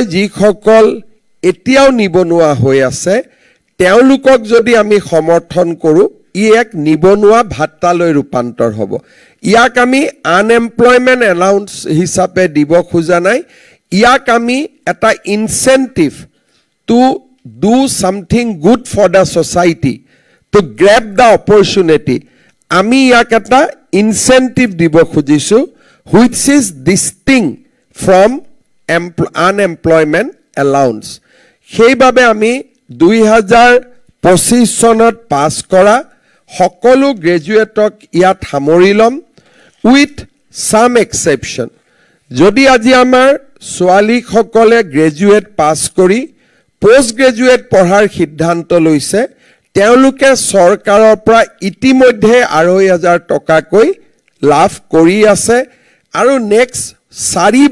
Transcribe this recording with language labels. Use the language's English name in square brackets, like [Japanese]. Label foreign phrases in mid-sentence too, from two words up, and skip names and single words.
[Assamese] যিসকল এতিয়াও নিবনুৱা হৈ আছে তেওঁলোকক যদি আমি সমৰ্থন কৰো ই এক নিবনুৱা ভাত্তালৈ ৰূপান্তৰ হ'ব ইয়াক আমি [English] unemployment allowance [Assamese] হিচাপে দিব খোজা নাই ইয়াক আমি এটা [English] incentive to do something good for the society to grab the opportunity [Assamese] আমি ইয়াক এটা ইনসেন্টিভ দিব খুজিছো [English] which is distinct from unemployment allowance [Assamese] সেইবাবে আমি 2025 চনত পাছ কৰা সকলো গ্ৰেজুৱেটক ইয়াত সামৰি লম [English] with some exception [Assamese] যদি আজি আমাৰ ছোৱালী সকলে গ্ৰেজুৱেট পাছ কৰি পোষ্ট গ্ৰেজুৱেট পঢ়াৰ সিদ্ধান্ত লৈছে তেওঁলোকে চৰকাৰৰ পৰা ইতিমধ্যে 2,500 টকাকৈ লাভ কৰি আছে আৰু নেক্সট 4